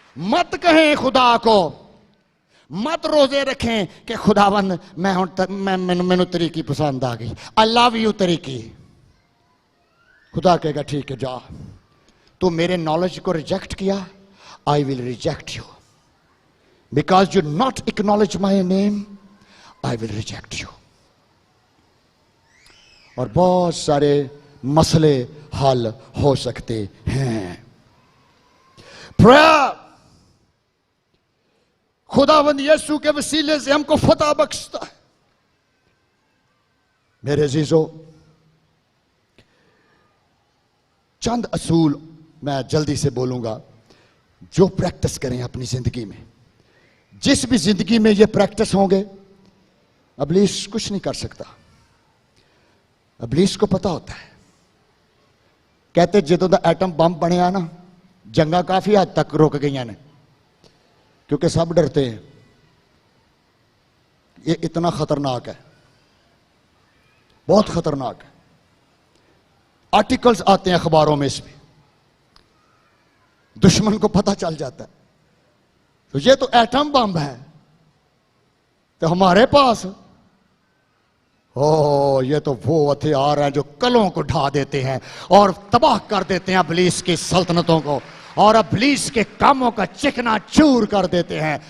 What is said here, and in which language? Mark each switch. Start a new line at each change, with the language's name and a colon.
Urdu: مت کہیں خدا کو مت روزے رکھیں کہ خداوند میں طریقی پسند آ گئی
English: I love you
Urdu: طریقی خدا کہے گا ٹھیک ہے جا تو میرے نالج کو ریجیکٹ کیا
English: I will reject you. Because you not acknowledge my name, I will reject you.
Urdu: اور بہت سارے مسئلے حل ہو سکتے ہیں. Prayer خداوند یسوع کے وسیلے سے ہم کو فتح بخشتا ہے. میرے عزیزو، چند اصول میں جلدی سے بولوں گا جو پریکٹس کریں اپنی زندگی میں. جس بھی زندگی میں یہ پریکٹس ہوں گے ابلیس کچھ نہیں کر سکتا. ابلیس کو پتا ہوتا ہے.
Punjabi: کہتے جدوں دا ایٹم بم بنیا نا جنگاں کافی حد تک رک گئی نے
Urdu: کیونکہ سب ڈرتے ہیں. یہ اتنا خطرناک ہے، بہت خطرناک ہے. آرٹیکلز آتے ہیں اخباروں میں اس پہ، دشمن کو پتہ چل جاتا ہے تو یہ تو ایٹم بم ہے تو ہمارے پاس یہ تو وہ ہتھیار ہیں جو کلوں کو ڈھا دیتے ہیں اور تباہ کر دیتے ہیں ابلیس کی سلطنتوں کو اور ابلیس کے کاموں کا چکنا چور کر دیتے ہیں.